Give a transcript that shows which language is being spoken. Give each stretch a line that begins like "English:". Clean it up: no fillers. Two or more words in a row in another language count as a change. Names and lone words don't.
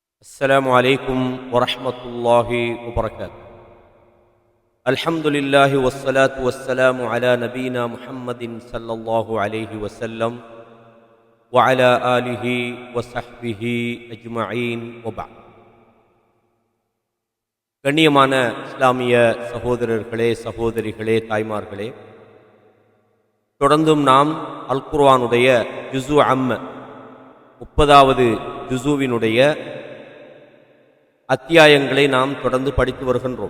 Arabic: السلام عليكم ورحمة الله وبركاته. الحمد لله والصلاة والسلام على نبينا محمد صلى الله عليه وسلم وعلى آله وصحبه أجمعين وبعد.
Tamil: கண்ணியமான இஸ்லாமிய சகோதரர்களே, சகோதரிகளே, தாய்மார்களே, தொடர்ந்தும் நாம் அல் குர்ஆனுடைய ஜுஸு அம்ம 30வது ஜுஸுவினுடைய அத்தியாயங்களை நாம் தொடர்ந்து படித்து வருகின்றோம்.